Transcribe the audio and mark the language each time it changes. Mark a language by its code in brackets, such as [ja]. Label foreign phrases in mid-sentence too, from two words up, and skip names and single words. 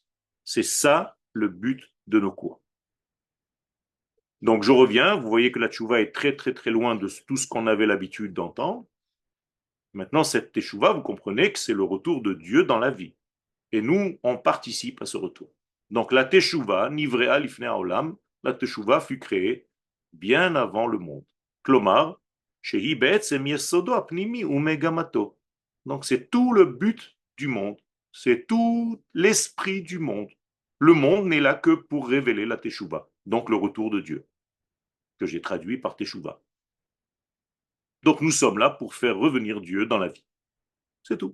[fr] C'est ça le but de nos cours. Donc, je reviens. Vous voyez que la tchouva est très, très, très loin de tout ce qu'on avait l'habitude d'entendre. Maintenant, cette teshuva, vous comprenez que c'est le retour de Dieu dans la vie. Et nous, on participe à ce retour. Donc la [he] תשובה נבראה לפני העולם, [fr] la teshuva fut créée bien avant le monde. [he] כלומר, שהיא בעצם יסודו הפנימי ומגמתו. [fr] Donc c'est tout le but du monde. C'est tout l'esprit du monde. Le monde n'est là que pour révéler la Teshuvah, donc le retour de Dieu, que j'ai traduit par Teshuvah. Donc nous sommes là pour faire revenir Dieu dans la vie. C'est tout.